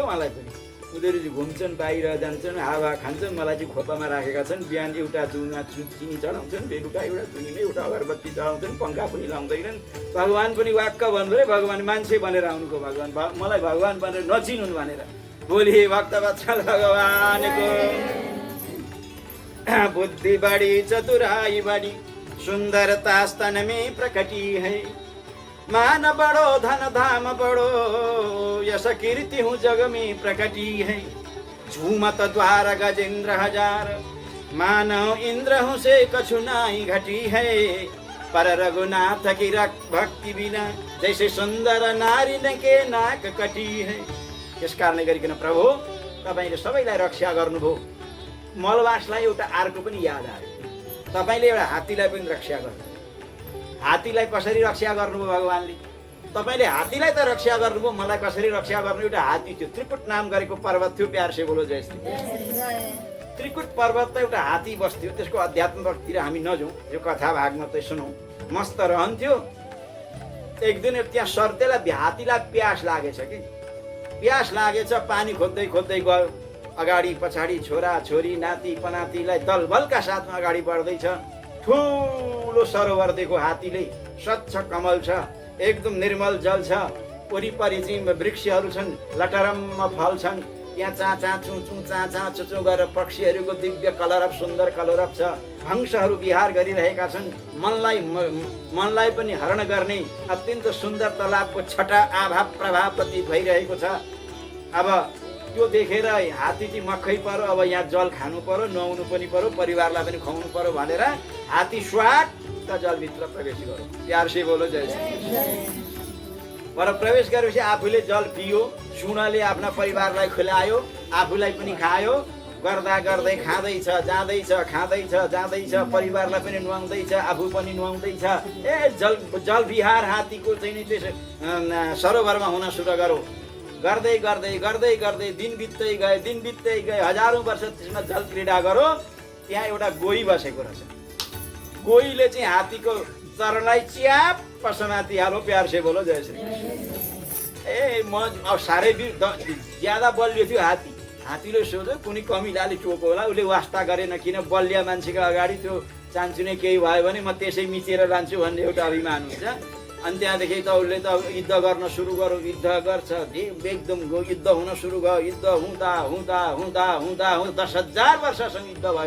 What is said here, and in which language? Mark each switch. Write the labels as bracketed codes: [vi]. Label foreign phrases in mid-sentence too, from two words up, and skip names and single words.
[ne] उहाँलाई पनि उनीहरू चाहिँ घुम्छन् बाहिर जान्छन् हावा खान्छन् मलाई चाहिँ खोपामा राखेका छन् बिहान एउटा दुधमा चिनी चढाउँछन् बेलुका एउटा दुनीमा एउटा अगरबत्ती चढाउँछन् पङ्खा पनि लाउँदैनन् भगवान पनि वाक्क भन्नु भगवान मान्छे भनेर आउनुको भगवान मलाई भगवान भनेर नचिनुन् भनेर बोली भक्तवत्सल भगवानको [hi] बुद्धि बड़ी चतुराई बड़ी सुंदरता स्तन में प्रकटी है। मान बड़ो धन धाम बड़ो यश कीर्ति हूँ जग में प्रकटी है। झूमत द्वार गजेंद्र हजार मानव इंद्र हूँ से कछु नाई घटी है। पर रघुनाथ की भक्ति बिना जैसे सुंदर नारी के नाक कटी है। [ne] यस कारणले गरिकन प्रभु तपाईले सबैलाई रक्षा गर्नुभयो। मलवासलाई एउटा अर्को पनि याद आयो। तपाईले एउटा हात्तीलाई पनि रक्षा गर्नु। हात्तीलाई कसरी रक्षा गर्नुभयो भगवानले? तपाईले हात्तीलाई त रक्षा गर्नुभयो, मलाई कसरी रक्षा गर्नु? एउटा हात्ती थियो, त्रिकुट नाम गरेको पर्वत थियो। [hi] प्यार से बोलो जय श्री कृष्ण। [ne] त्रिकुट पर्वत त एउटा हात्ती बस्थ्यो। त्यसको अध्यात्मतिर हामी नजाउँ, यो कथा भाग मात्रै सुनौँ। मस्त रहन्थ्यो। एक दिन त्यहाँ सर्तेलाई हात्तीलाई प्यास लागेछ कि प्यास लागेछ। पानी खोज्दै खोज्दै गयो। अगाडि पछाडि छोरा छोरी नाति पनातिलाई दलबलका साथमा अगाडि बढ्दैछ। ठुलो सरोवर देखो हात्तीले। स्वच्छ कमल छ, एकदम निर्मल जल छ। वरिपरि चाहिँ वृक्षहरू छन्, लटरम्म फल छन्। त्यहाँ चाचा चुचु चाचा चुचु गरेर पक्षीहरूको दिव्य कलरव सुन्दर कलरव छ। हंसहरू विहार गरिरहेका छन्। मनलाई पनि हरण गर्ने अत्यन्त सुन्दर तालाबको छटा आभा प्रभाव प्रतीत भइरहेको छ। अब त्यो देखेर हात्ती चाहिँ मक्खै पर्यो। अब यहाँ जल खानु पर्यो, नुहाउनु पनि पर्यो, परिवारलाई पनि खुवाउनु पर्यो भनेर हात्ती स्वाट जलभित्र प्रवेश गर्यो। [hi] प्यार से बोलो जय श्री। [ne] पर प्रवेश गरेपछि आफूले जल पियो, सुनले आफ्ना परिवारलाई खुलायो, आफूलाई पनि खायो। गर्दा गर्दै खाँदैछ जाँदैछ, खाँदैछ जाँदैछ, परिवारलाई पनि नुहाउँदैछ, आफू पनि नुहाउँदैछ। ए जल विहार हात्तीको चाहिँ त्यो सरोवरमा हुन सुरु गर्यो। गर्दै गर्दै गर्दै गर्दै दिन बित्दै गए। हजारौं वर्ष त्यसमा जल क्रीडा गर्यो। त्यहाँ एउटा गोही बसेको रहेछ। गोहीले चाहिँ हात्तीको चरणलाई च्याप समाति हालो। [hi] प्यार से बोलो जय श्री। [ne] ए म अब साह्रै ज्यादा बलियो थियो हात्ती। हात्तीले सोध्यो कुनै कमिलाले चोको होला, उसले वास्ता गरेन। किन बलिया मान्छेको अगाडि त्यो चान्चुने केही भयो भने म त्यसै मिचेर लान्छु भन्ने एउटा अभिमान हुन्छ। अनि त्यहाँदेखि त उसले त युद्ध गर्न सुरु गर्यो। युद्ध गर्छ, एकदम युद्ध हुन सुरु भयो। युद्ध हुँदा हुँदा हुँदा हुँदा 10,000 वर्षसम्म युद्ध भयो।